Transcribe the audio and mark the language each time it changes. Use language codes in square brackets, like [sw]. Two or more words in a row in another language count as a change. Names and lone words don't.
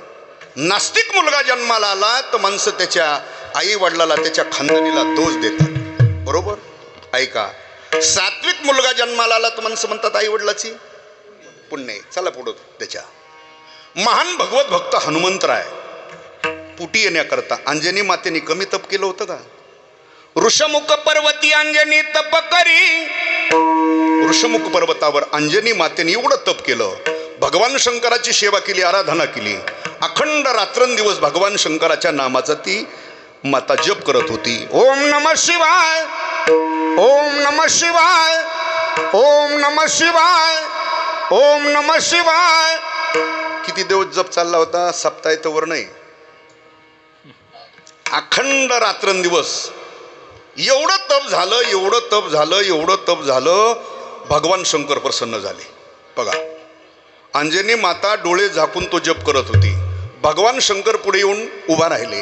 [mr] नास्तिक मुलगा जन्माला आला तर माणसं त्याच्या आई वडिलाला त्याच्या खानदानीला दोष देतात. बरोबर. ऐका, सात्विक मुलगा जन्माला आला तर माणसं म्हणतात आई वडिलाची पुण्य आहे. चला पुढं. त्याच्या महान भगवत भक्त हनुमंतराय पुटी येण्याकरता अंजनी मातेने कमी तप केलं होतं का? ऋषमुख पर्वती अंजनी तप करी. ऋषमुख पर्वतावर अंजनी मातेने एवढं तप केलं, भगवान शंकराची सेवा केली, आराधना केली. अखंड रात्रंदिवस भगवान शंकराच्या नामाचा ती माता जप करत होती. [sa] ओम नमः शिवाय, ओम नमः शिवाय, ओम नमः शिवाय, ओम नमः शिवाय. [mr] किती दिवस जप चालला होता? सप्ताहावर नाही, अखंड रात्रंदिवस. एवढं तप झालं, एवढं तप झालं, एवढं तप झालं, भगवान शंकर प्रसन्न झाले. बघा, अंजनी माता डोळे झाकून तो जप करत होती, भगवान शंकर पुढे येऊन उभा राहिले.